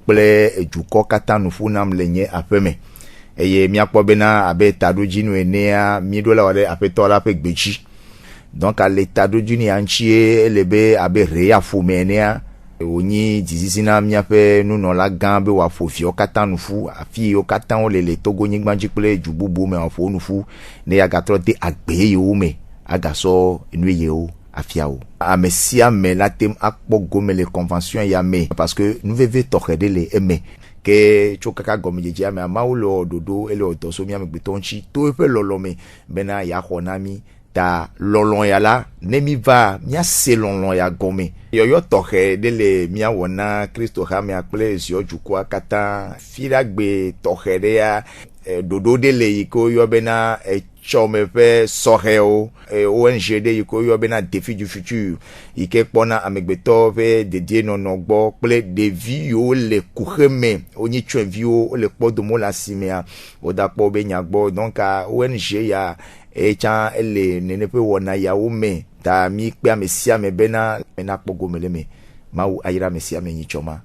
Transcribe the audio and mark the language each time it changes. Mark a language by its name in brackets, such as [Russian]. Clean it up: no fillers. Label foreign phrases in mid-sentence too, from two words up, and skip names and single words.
[Ewe] kple edukɔ katã nufu nam le nye aƒe me eye miakpɔ bena abe taɖodzinu enea miɖo la wɔ ɖe aƒetɔ la ƒe gbedzi donc ale taɖodzinu ya ŋutie ele be abe Rea ƒome enea wonyi dzizizi na miaƒe nunɔla gã be wòaƒo viwo katã nufu afi yiwo katã wole le Togonyigba dzi kple du bubu me wòaƒo nufu ne agatrɔ de agbe yewo me agasɔ nu yewo afiawo. Ame sia ame la tem akpɔ gome le convention ya me [French] parce que [Ewe] nuveve tɔxɛ ɖe le eme ke tso kaka gɔmedzedzea me amawo le ɖoɖo ele dɔ so miame gbetɔ ŋuti to eƒe lɔlɔ me bena yaxɔ na mi ta lɔlɔ ya la ne mi va miase lɔlɔ ya gɔme yɔyɔ tɔxɛ ɖe le miawɔ na Kristo xamea kple ziɔ dukɔa katã fi la gbe tɔxɛ ɖe ya ɖoɖo ɖe le yi ke woyɔ bena tsɔme ƒe sɔhɛwo ONG ɖe yi ke woyɔ bena [French] défi du futur [Ewe] yi ke kpɔna amegbetɔ ƒe dedienɔnɔ gbɔ kple ɖevi yiwo le kuxe me wonye tsyɔ̃eviwo wole kpɔdom le asimea woda kpɔ be nyagbɔ donc ONG ya etsã ele nene ƒe wɔna yawo me ta mi kpe ame sia ame bena nakpɔ gome le me Mawu ayra ame sia ame nyitsɔma.